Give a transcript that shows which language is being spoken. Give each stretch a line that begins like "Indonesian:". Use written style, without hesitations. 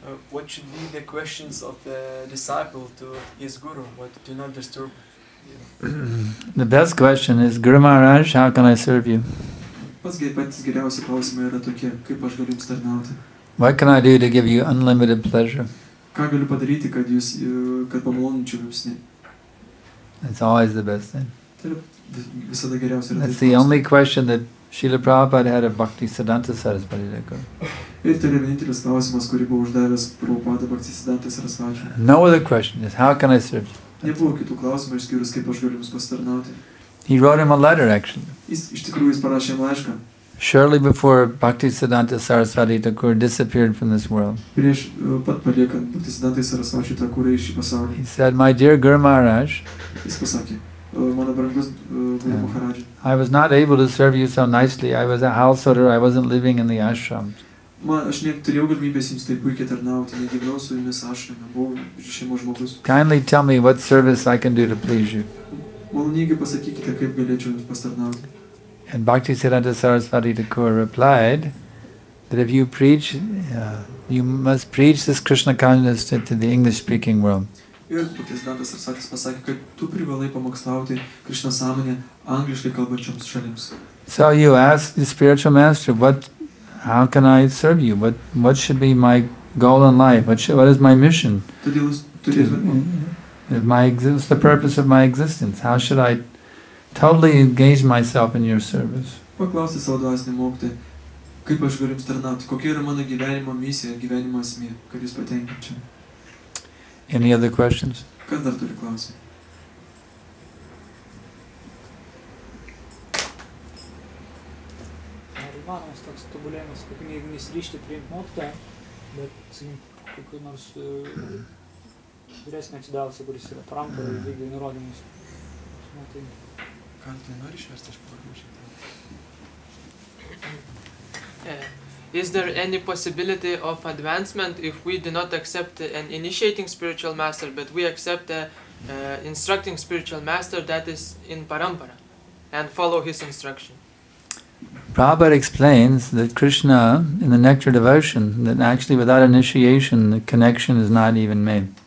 English: What should be the questions of the disciple to his guru? What do not disturb? The best question is, Guru Maharaj, how can I serve you?
Lithuanian: Patys geriausi klausimai yra tokie, kaip aš galiu jums tarnauti.
English: What can I do to give you unlimited pleasure?
Lithuanian: Ką galiu padaryti, kad pamaloninčiau jums?
English: That's always the best thing.
Lithuanian: Tai yra visada geriausia.
English: That's the only question that Srila Prabhupada had of Bhakti Siddhanta Saraswati Thakur.
Lithuanian: Ir tai yra vienintelis klausimas, kurį buvo uždavęs Prabhupada Bhakti Siddhanta Saraswati.
English: No other question, just how can I serve you?
Lithuanian: Nebuvo kitų klausimų išskyrus, kaip aš galiu jums pasitarnauti.
English: He wrote him a letter, actually.
Lithuanian: Iš tikrųjų, jis parašė jam laišką.
English: Shortly before Bhakti Siddhanta Saraswati Thakur disappeared from this world.
Lithuanian: Prieš pat paliekant Bhakti Siddhantai Saraswati Thakurą iš šį pasaulį.
English: He said, my dear Guru Maharaj,
Lithuanian: Jis pasakė, mano brangus Guru Maharadža,
English: I was not able to serve you so nicely. I was a householder, I wasn't living in the ashram.
Lithuanian: Aš neturėjau galimybės jums taip puikiai tarnauti, negyvenau su jumis ašrame, buvau šeimos žmogus.
English: Kindly tell me what service I can do to please you.
Lithuanian: Maloningai pasakykite, kaip galėčiau jums pastarnauti.
English: And Bhaktisiddhanta Saraswati Thakur replied that if you preach, you must preach this Krishna consciousness to the English-speaking world.
Lithuanian: Ir Bhaktisiddhantas Saraswatis pasakė, kad tu privalai pamokslauti Krishna sąmonę angliškai kalbančioms šalims.
English: So you ask the spiritual master, how can I serve you? What should be my goal in life? What is my mission? What's the purpose of my existence? How should I totally engage myself in your service?
Lithuanian: Paklausti savo dvasinį mokytoją, kaip aš galiu jums tarnauti, kokia yra mano gyvenimo misija, gyvenimo esmė, kad jūs patenkinčiau. Any other questions? Kas dar turi klausimą? Įmanomas toks tobulėjimas, jeigu nesiryžti priimti mokytoją, bet kokiu nors vyresnį atsidavusį, kuris yra Trampo ir vykdo nurodymus. Ką tu nori išversti, aš pavargau.
English: Is there any possibility of advancement if we do not accept an initiating spiritual master, but we accept a instructing spiritual master that is in parampara and follow his instruction? Prabhupada explains that Krishna, in the nectar devotion, that actually without initiation, the connection is not even made.